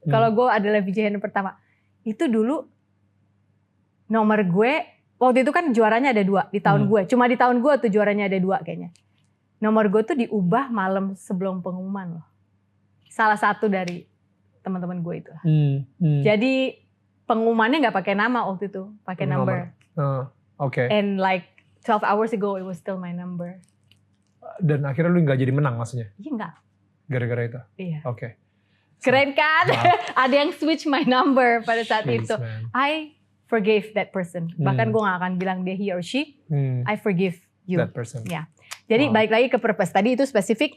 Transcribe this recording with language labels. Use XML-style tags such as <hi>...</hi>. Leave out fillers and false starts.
<id>Kalau gue adalah VJ Hunt pertama. Itu dulu nomor gue, waktu itu kan juaranya ada 2 di tahun gue. Cuma di tahun gue tuh juaranya ada 2 kayaknya. Nomor gue tuh diubah malam sebelum pengumuman loh. Salah satu dari teman-teman gue itu. Jadi pengumumannya nggak pakai nama waktu itu, pakai number.</id> <en>Okay. And like 12 hours ago it was still my number.</en> <id>Dan akhirnya lu nggak jadi menang maksudnya? Iya enggak. Gara-gara itu? Iya. Oke. Keren kan? Ada yang</id> <en>switch my number</en> <id>pada saat itu.</id> <en>Man. I forgave that person.</en> <id>Bahkan gue gak akan bilang dia</id> <en>he or she. I forgive you. That person.</en> <id>Ya. Jadi balik lagi ke purpose. Tadi itu spesifik.</id>